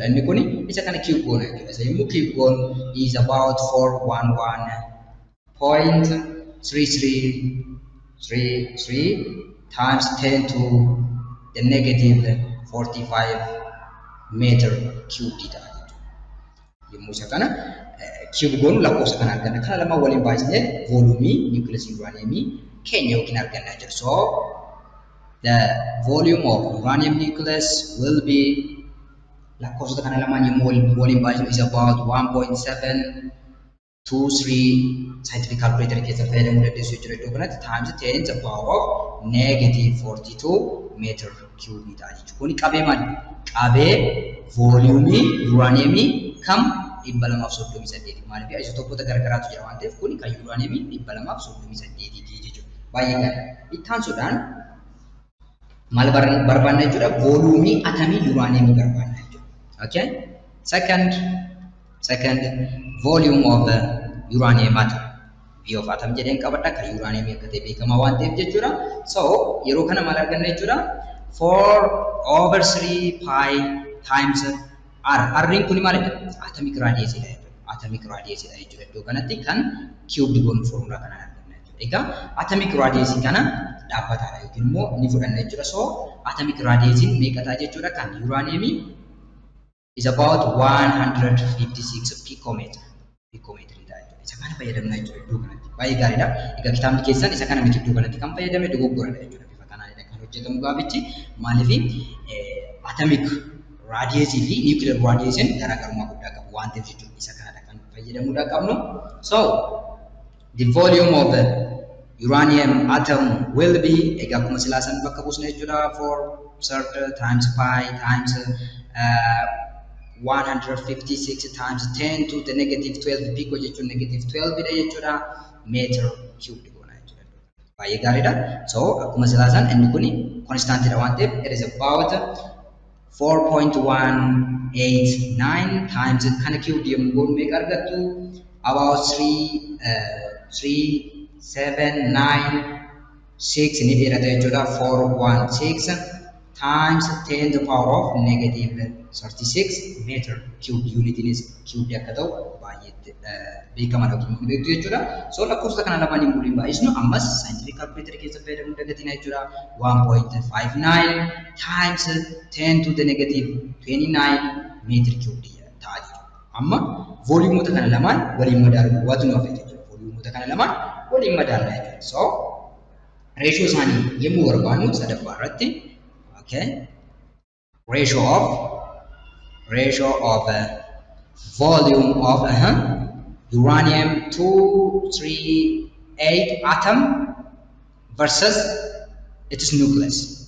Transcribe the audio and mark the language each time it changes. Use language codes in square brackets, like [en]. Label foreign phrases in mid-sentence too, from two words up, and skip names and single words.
[om] Inni kun isa kana cube goona jechuudha. Isa yommuu cube goonu [en] is about 411.3333 times 10 to the negative 45 meter cubed [om] dha jechuudha. Yommuu isa kana cube goonu lakkoofsa kana arganna. Kana lama waliin baay'isnee [en] volume nucleus uranium [om] keenya yookiin argannaa jiru. [en] So the volume of uranium nucleus will be [om] lakkoofsota kana lamaan yommuu waliin baay'isnu [en] is about 1.723 scientific calculator [om] keessa fayyadamuu dandeessu jechuudha. Iddoo kanatti [en] times 10 to the power of negative 42 meter cube [om] dha jechuudha. Kuni qabee maali? Qabee volume uranium kam 238 maaliif isotopota garagaraatu jira waan ta'eef kuni kan uranium 238 jechuudha. Baay'ee gaarii. Ittaan sodaan maal barbaanna jechuudha? Volume atomii uranium barbaanna jechuudha. Okay? [en] Second volume of uranium atom. V of atom [om] jedheen qabadha kan uranium akka ta'e beekamaa waan ta'eef jechuudha. So yeroo kana maal arganna jechuudha? [en] 4 over 3 pi times R. [om] R'n kun maal jedhama? [en] Atomic radius [om] dha jechuudha. [en] Atomic radius [om] dha jechuudha. Iddoo kanatti kan cubed goon formula kana arganna jechuudha. Egaa [en] atomic radius [om] kana dhaabbataadha yookiin immoo ni fudhanna jechuudha. So [en] atomic radius [om] meeqa ta'a jechuudha? [en] Kan uranium is about 156 picometer. [om] Picometer dha jechuudha. Isa kana fayyadamna jechuudha iddoo kanatti. Baay'ee gaariidha. Egaa kitaabni keessan isa kana miti iddoo kanatti kan fayyadame dogoggoradha jechuudha. Bifa kanaanidha kan hojjetamu gaafichi. Maaliif [en] atomic radius [om] fi [en] nuclear radius [om] garaagarummaa guddaa qabu waan ta'eef jechuudha. Isa kanadha kan fayyadamuudha qabnu. [en] So the volume of the uranium atom will be [om] egaa akkuma silaasan bakka buusna jechuudha [en] 4 times pi times 156 times 10 to the negative 12 pico jechuun negative 12 [om] dha jechuudha [en] meter cubed [om] goona jechuudha. Baay'ee gaariidha. So akkuma silaasan inni kun constant dha waan ta'eef [en] it is about 4.189 times [om] kana cubed yommuu goonu meeqa argattu? About 3796 ni dheerata jechuudha. [en] 416 times 10 to the power of negative 36 meter cubed unit is cubed [om] akka ta'u baay'ee beekamaadha yookiin beektu jechuudha. So lakkoofsa kana lamaan hin waliin baay'isnu ammas [en] scientific calculator [om] keessa fayyadamuu dagatina jechuudha. [en] 1.59 times 10 to the negative 29 meter cubed [om] ta'a jechuudha. Amma volumeota kana lamaan waliin madaalu waatu nu hafe jechuudha. Volumeota kana lamaan waliin madaalna jechuudha. [en] So ratio [om] isaanii yommuu barbaannu sadaffaa irratti [en] okay ratio of volume of uranium 238 atom versus its nucleus.